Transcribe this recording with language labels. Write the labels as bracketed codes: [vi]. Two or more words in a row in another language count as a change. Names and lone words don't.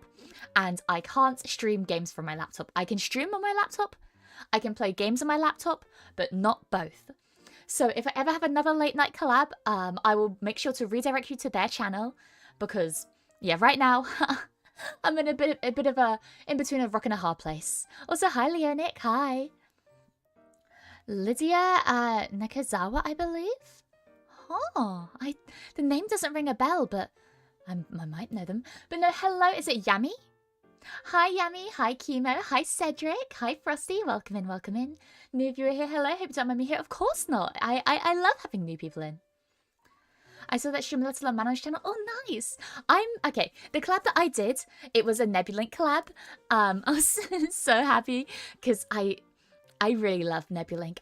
[en] And I can't stream games from my laptop. I can stream on my laptop. I can play games on my laptop, but not both. So, if I ever have another late night collab, I will make sure to redirect you to their channel. Because, yeah, right now, I'm in a bit of a in-between a rock and a hard place. Also, hi Leonic, hi. Lydia Nakazawa, I believe? Oh, the name doesn't ring a bell, but I might know them. But no, hello, is it Yami? Hi Yami, hi Chemo, hi Cedric, hi Frosty, welcome in. New viewer here, hello, hope you don't mind me here. Of course not, I love having new people in. I saw that stream a little on Manon's channel. Oh, nice. Okay, the collab that I did, it was a Nebulink collab. I was so happy because I really love Nebulink.